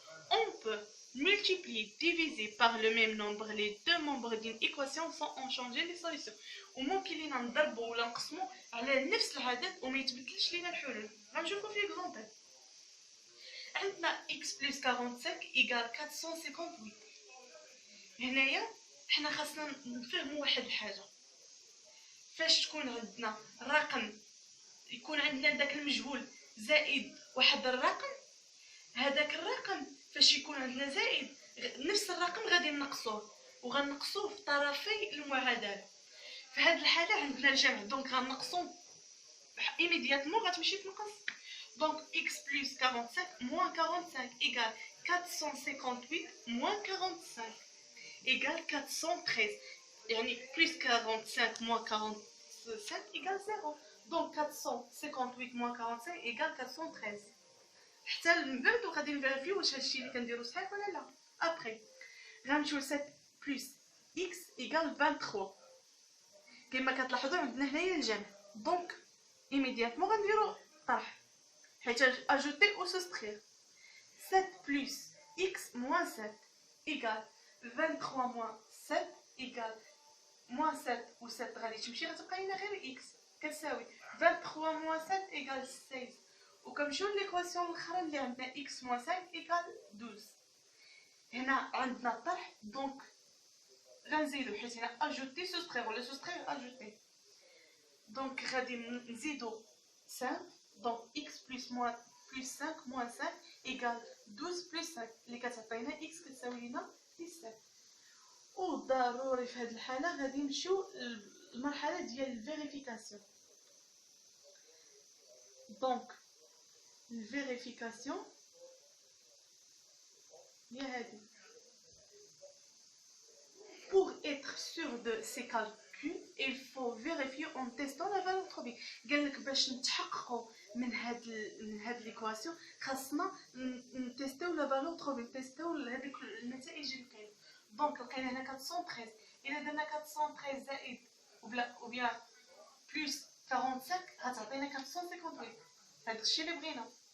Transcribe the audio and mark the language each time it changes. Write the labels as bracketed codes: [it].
[fr] on peut multiplier, diviser par le même nombre les deux membres d'une équation sans en changer les solutions. [ar] وممكن لينا نضربوا ولا نقسموا على نفس العدد وما يتبدلش لينا الحلول. غنشوفوا في اكزامبل. [fr] عندنا x plus 45 égale 458. هنايا حنا خاصنا نفهموا واحد الحاجه، فاش تكون عندنا رقم يكون عندنا داك المجهول زائد واحد الرقم، هذاك الرقم فاش يكون عندنا زائد نفس الرقم غادي نقصوه وغنقصوه في طرفي المعادله. في هذه الحاله عندنا الجمع، دونك غنقصو ايميدياتمون غتمشي تنقص. دونك x plus 45 moins 45 égale 458 moins 45 égale 413. يعني plus 45 moins 45 égale 0. donc 458 moins 45 égale 413. [ar] حتى نبعد وغادي نفيريفيو واش هادشي اللي كنديرو صحيح ولا لا. [fr] ابري غنمشيو 7 plus x égale 23. [ar] كما كتلاحظوا عندنا هنايا الجمع، دونك ايميدياتمون غنديرو طرح حيت اجوتي او سوسترير. [fr] 7 plus x moins 7 égale 23 moins 7 égale moins 7 [ar] و 7 غادي تمشي غتبقى لينا غير x [fr] كتساوي 23 moins 7 égale 16. [ar] وكنمشيو ليكواسيون الاخرى اللي عندنا x moins 5 égale 12. هنا عندنا طرح، دونك غنزيدو حيت هنا اجوتي سوستريغ ولا سوستريغ اجوتي. دونك غادي نزيدو 5. دونك x بلس 5 موان 5 ايكال 12 بلس 5 اللي كتعطينا x كتساوي لنا 17. وضروري في هذه الحاله غادي نمشيو للمرحله ديال الفيريفيكاسيون. دونك الفيريفيكاسيون هي هذه. [fr] Pour être sûr de ces calculs, il faut vérifier en testant la valeur trop. [ar] قال لك باش نتحققوا من هاد ليكواسيون خاصنا نتيستيو لا فالور trop. نتيستيو هذيك النتائج اللي كاينه. دونك لقينا هنا 413. الا درنا 413 زائد او بيان بلس 45 غتعطينا 458. هذا الشيء اللي بغينا.